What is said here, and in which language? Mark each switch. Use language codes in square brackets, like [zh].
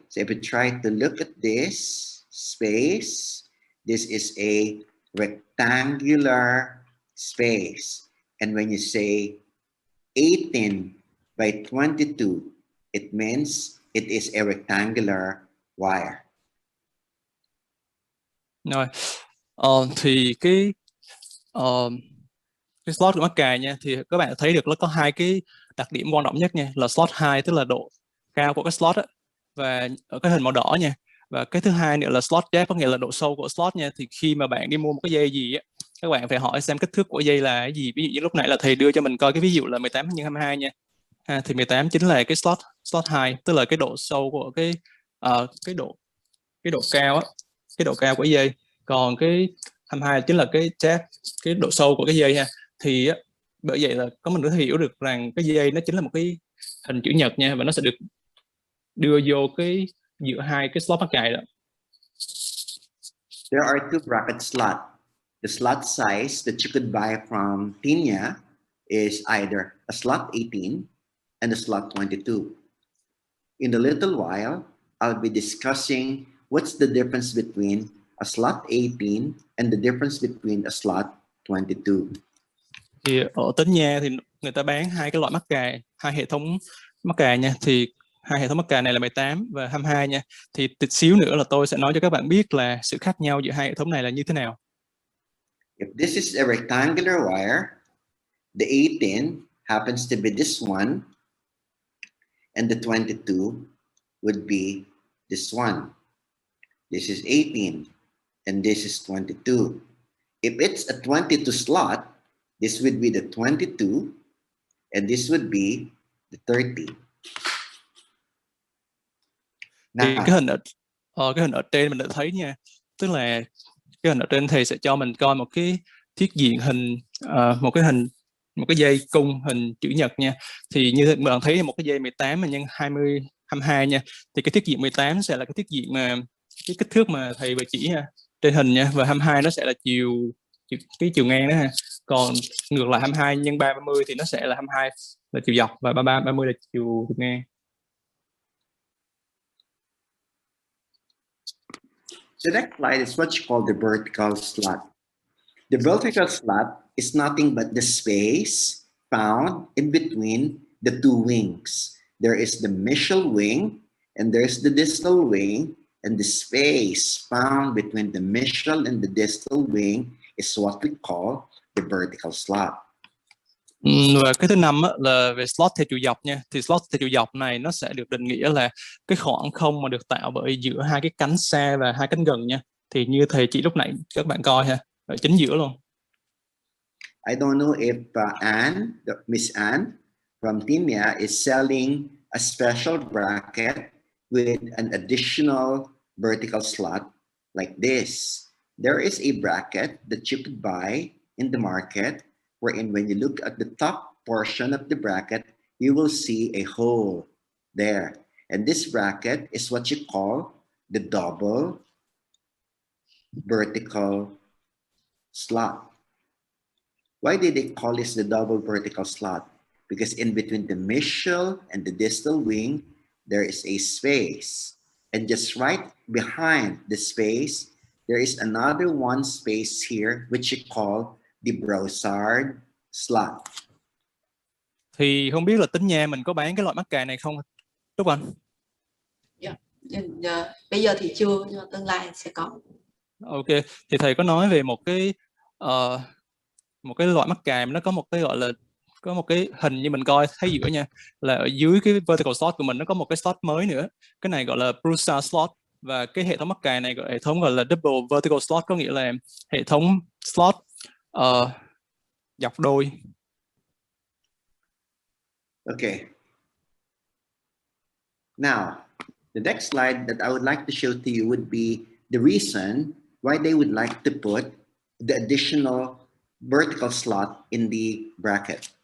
[en] So if we try to look at this space, this is a rectangular space. And when you say 18 by 22, it means it is a rectangular wire. [vi] Rồi, thì cái slot của mắc cài nha, thì các bạn thấy được nó có 2 cái đặc điểm quan trọng nhất nha, là slot 2 tức là độ cao của cái slot á, và ở cái hình màu đỏ nha. Và cái thứ hai nữa là slot depth, có nghĩa là độ sâu của slot nha. Thì khi mà bạn đi mua một cái dây gì á, các bạn phải hỏi xem kích thước của dây là cái gì. Ví dụ như lúc nãy là thầy đưa cho mình coi cái ví dụ là 18x22 nha. Thì 18 chính là cái slot 2, tức là cái độ sâu của cái độ cao á, cái độ cao của dây. Còn cái 22 chính là cái depth, cái độ sâu của cái dây ha. Thì á, bởi vậy là có mình có thể hiểu được rằng cái dây nó chính là một cái hình chữ nhật nha, và nó sẽ được đưa vô cái giữa 2 cái slot mắc cài đó. [en] There are 2 bracket slots. The slot size that you could buy from Tina is either a slot 18 and a slot 22. In a little while, I'll be discussing what's the difference between a slot 18 and the difference between a slot 22. [vi] Thì ở Tính Nha thì người ta bán 2 cái loại mắc cài, 2 hệ thống mắc cài nha. Thì 2 hệ thống mắc cài này là 18 và 22 nha. Thì tí xíu nữa là tôi sẽ nói cho các bạn biết là sự khác nhau giữa 2 hệ thống này là như thế nào. [en] If this is a rectangular wire, the 18 happens to be this one, and the 22 would be this one. This is 18. and this is 22. If it's a 22 slot, this would be the 22, and this would be the 30. [vi] Thì [en] Now, [vi] cái hình ở trên mình đã thấy nha, tức là cái hình ở trên thầy sẽ cho mình coi một cái thiết diện hình, một cái dây cung hình chữ nhật nha. Thì như bạn thấy một cái dây 18 mà nhân 20 22 nha, thì cái thiết diện 18 sẽ là cái thiết diện mà cái kích thước mà thầy vừa chỉ ha, trên hình nha, và 22 nó sẽ là cái chiều ngang đó ha. Còn ngược lại 22 nhân 30 thì nó sẽ là 22 là chiều dọc và 30 là chiều ngang. [en] the next slide is what you call the vertical slot. The vertical slot is nothing but the space found in between the two wings. There is the mesial wing and there's the distal wing, and the space found between the mesial and the distal wing is what we call the vertical slot. [vi] Và cái thứ năm là về slot theo chiều dọc nha. Thì slot theo chiều dọc này nó sẽ được định nghĩa là cái khoảng không mà được tạo bởi giữa hai cái cánh xa và hai cánh gần nha. Thì như thầy chỉ lúc nãy các bạn coi ha, ở chính giữa luôn. [en] I don't know if Miss Anne from Timia is selling a special bracket with an additional vertical slot like this. There is a bracket that you could buy in the market, wherein when you look at the top portion of the bracket, you will see a hole there. And this bracket is what you call the double vertical slot. Why did they call this the double vertical slot? Because in between the mesial and the distal wing, there is a space. And just right behind the space, there is another one space here, which you call the Broussard slot. [vi] Thì không biết là Tính Nha mình có bán cái loại mắc cài này không, Trúc Anh? Bây giờ thì chưa, nhưng mà tương lai sẽ có. Ok, thì thầy có nói về một cái loại mắc cài, nó có một cái gọi là có một cái hình như mình coi thấy giữa nha, là ở dưới cái vertical slot của mình nó có một cái slot mới nữa, cái này gọi là Broussard slot, và cái hệ thống mắc cài này hệ thống gọi là double vertical slot, có nghĩa là hệ thống slot dọc đôi. [en] Okay. Now, the next slide that I would like to show to you would be the reason why they would like to put the additional vertical slot in the bracket.